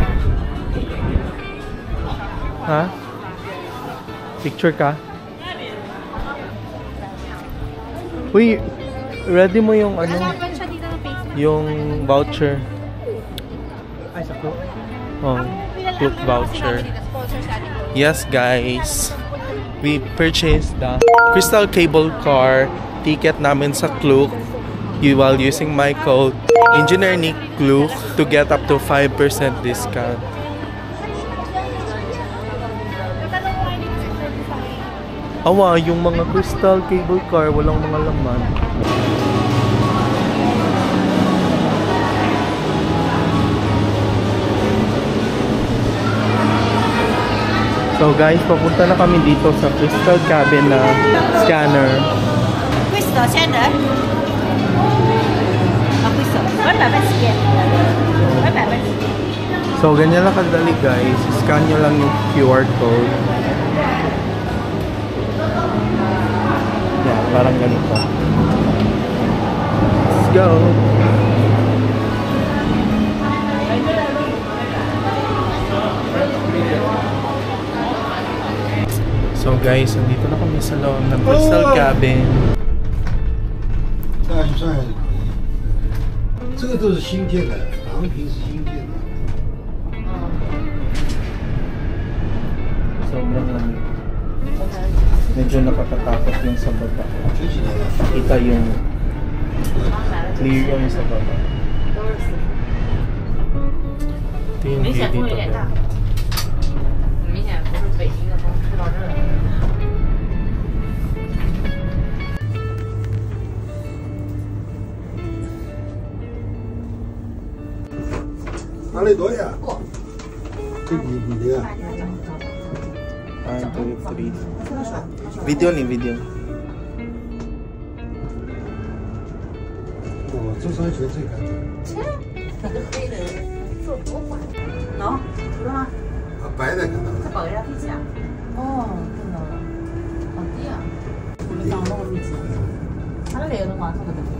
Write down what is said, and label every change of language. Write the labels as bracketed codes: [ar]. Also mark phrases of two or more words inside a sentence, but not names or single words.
[tl] Ha? Picture ka? Uy, ready mo yung ano? Yung voucher. Ay, sa Klook? Oh, Klook voucher. [en] Yes, guys. We purchased the Crystal Cable Car ticket [tl] namin sa [en] Klook while using my code Engineer Nick Klook to get up to 5% discount. [tl] Awa, yung mga Crystal Cable Car walang mga laman. So guys, papunta na kami dito sa Crystal Cabin na scanner. Crystal scanner? Crystal. 100 scan. 100. So ganyan lang kadali guys. Scan nyo lang yung QR code. Yeah, parang ganito. [en] Let's go! [tl] So guys, nandito na kami sa loob ng Crystal Cabin. [zh] 这个都是新建的，昂坪是新建的。 Sobrang lamig. Medyo nakakatakot yung sa baba. Kita yung clear yung sa baba. Ito yung view dito. 明显不是北京的风吹到这儿了。哪里多呀？这你的呀？ 1, 2, 3. [tl] Video ni video. [zh] 哦，这双鞋最干净。喏，知道吗？啊，白的看到了。这保压飞机啊？哦，看到了，好低啊！我们当那个飞机，它那个的话，差不多。